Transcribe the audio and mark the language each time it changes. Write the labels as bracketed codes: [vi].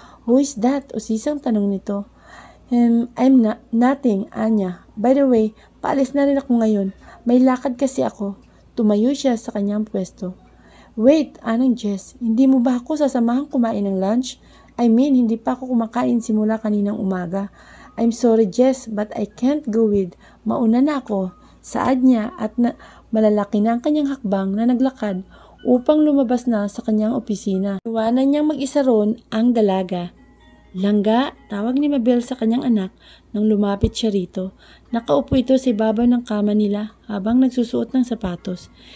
[en] Who is that? [tl] Usisang tanong nito. [en] I'm nothing, Anya. By the way, [tl] paalis na rin ako ngayon. May lakad kasi ako. Tumayo siya sa kanyang pwesto. [en] Wait, [tl] anong Jess? Hindi mo ba ako sasamahan kumain ng lunch? [en] I mean, [tl] hindi pa ako kumakain simula kaninang umaga. [en] I'm sorry, Jess, but I can't go with. [tl] Mauna na ako. Saad niya at malalaki na ang kanyang hakbang na naglakad upang lumabas na sa kanyang opisina. Iwanan niyang mag-isa roon ang dalaga. Langga, tawag ni Mabel sa kanyang anak nang lumapit siya rito. Nakaupo ito sa ibabaw ng kama nila habang nagsusuot ng sapatos.